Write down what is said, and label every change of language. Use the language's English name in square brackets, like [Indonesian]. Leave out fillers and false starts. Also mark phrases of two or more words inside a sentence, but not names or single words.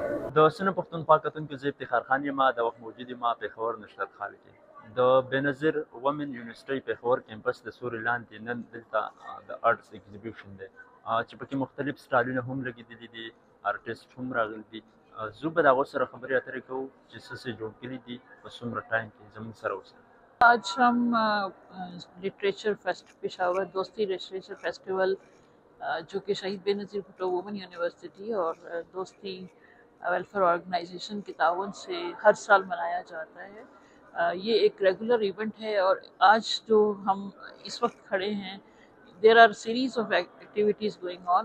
[Pashto] د سنه پښتونخوا کتونکو زه افتخار خان یم د وخت موجود یم پېښور نشرت خال کې د بېنظیر ومن یونیورسټۍ پېښور کیمپس د سوري لاندې نن دلته د [English] arts exhibition [Pashto] دی چې پکې مختلف سټایلونه هم لګېدلي دي آرټسټ هم راغلي دي زه به د هغو سره خبرې اترې کوو چې څه څه جوړ کړي دي په څومره ټایم کې زموږ سره اوسئ [Urdu] آج ہم لٹریچر فیسٹ پشاور دوستی لٹریچر فیسٹیول جو کہ شہید بینظیر بھٹو ویمن یونیورسٹی اور دوستی ویلفیئر آرگنائزیشن کے تعاون سے ہر سال منایا جاتا ہے. یہ ایک [English] regular event [Urdu] ہے اور آج جو ہم اس وقت کھڑے ہیں [English] there are series of activities going on.